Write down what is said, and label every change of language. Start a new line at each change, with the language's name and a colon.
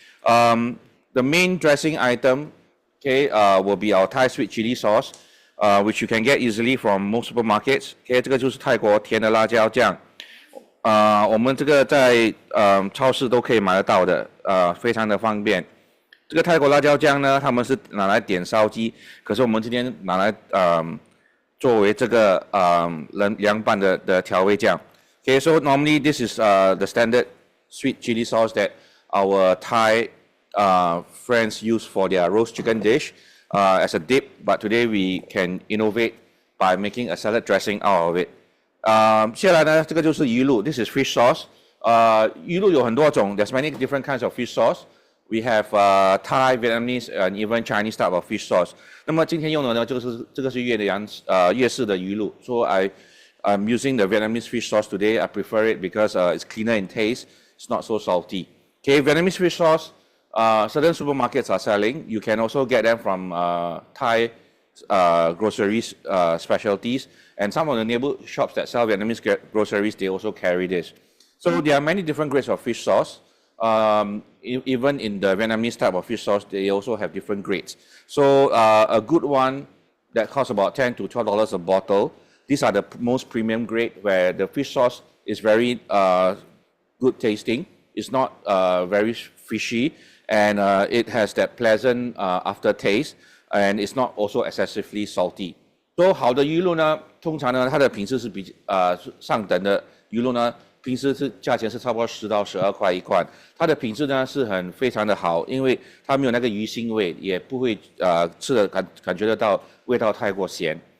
English: The main dressing item, okay, will be our Thai sweet chili sauce. Which you can get easily from most supermarkets.
Chinese: Okay, 这个就是泰国甜的辣椒酱。我们这个在超市都可以买得到的，非常的方便。这个泰国辣椒酱呢，他们是拿来点烧鸡，可是我们今天拿来作为这个凉拌的调味酱。
English: Okay, so normally this is the standard sweet chili sauce that our Thai friends use for their roast chicken dish. As a dip, but today we can innovate by making a salad dressing out of it.
Chinese: 接下来呢，这个就是鱼露 ，
English: this is fish sauce.
Chinese: 鱼露有很多种
English: ，there's many different kinds of fish sauce. We have Thai, Vietnamese, and even Chinese type of fish sauce.
Chinese: 那么今天用的呢，这个是粤式的鱼露。
English: So I'm using the Vietnamese fish sauce today. I prefer it because it's cleaner in taste. It's not so salty. Okay, Vietnamese fish sauce. Certain supermarkets are selling. You can also get them from Thai groceries specialties, and some of the neighborhood shops that sell Vietnamese groceries, they also carry this. So there are many different grades of fish sauce. Even in the Vietnamese type of fish sauce, they also have different grades. So a good one that costs about $10 to $12 a bottle. These are the most premium grade where the fish sauce is very good tasting. It's not very fishy. And it has that pleasant aftertaste, and it's not also excessively salty.
Chinese: 好的鱼露呢，通常呢，它的品质是上等的鱼露呢，平时价钱是差不多10到12块一罐。它的品质呢是非常的好，因为它没有那个鱼腥味，也不会吃的感觉得到味道太过咸。